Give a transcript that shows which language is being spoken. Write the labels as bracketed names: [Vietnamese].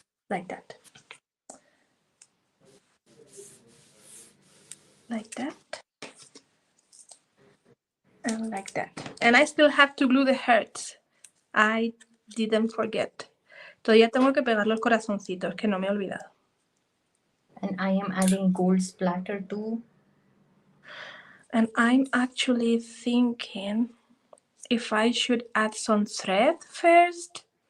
[English] Like that. Like that. And like that. And I still have to glue the hearts. I didn't forget. [Spanish] Todavía tengo que pegar los corazoncitos, que no me he olvidado. [English] And I am adding gold splatter too. And I'm actually thinking if I should add some thread first.